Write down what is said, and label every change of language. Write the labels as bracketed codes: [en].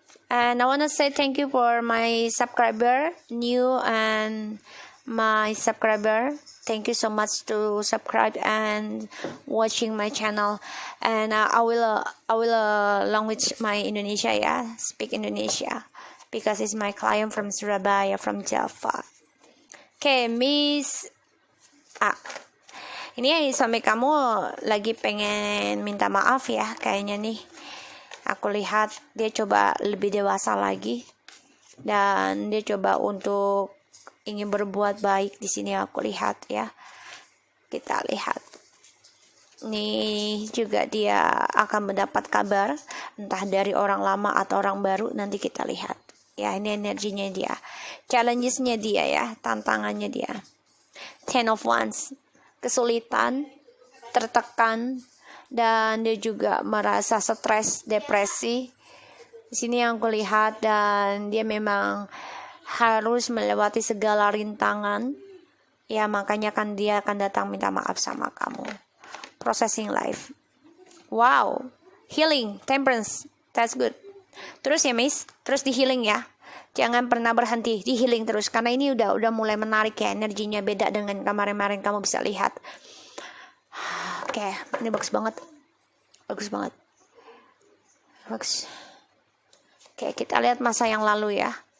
[en] And I want to say thank you for my subscriber, new and my subscriber. Thank you so much to subscribe and watching my channel. And I will language my Indonesia, yeah, speak Indonesia because it's my client from Surabaya, from Java. Okay, Miss A. [id] Ini suami kamu lagi pengen minta maaf ya kayaknya nih. Aku lihat dia coba lebih dewasa lagi dan dia coba untuk ingin berbuat baik di sini aku lihat ya. Kita lihat. Nih juga dia akan mendapat kabar entah dari orang lama atau orang baru, nanti kita lihat. Ya, ini energinya dia. Challenges-nya dia ya, tantangannya dia. 10 of Wands. Kesulitan, tertekan, dan dia juga merasa stres, depresi. Di sini yang aku lihat, dan dia memang harus melewati segala rintangan. Ya, makanya kan dia akan datang minta maaf sama kamu. [en] Processing life. Wow, healing, temperance, that's good. [id] Terus ya Miss, terus di healing ya. Jangan pernah berhenti, di healing terus. Karena ini udah mulai menarik ya, energinya beda dengan kemarin-kemarin kamu bisa lihat. Oke, ini bagus banget. Bagus banget. Bagus. Oke, kita lihat masa yang lalu ya.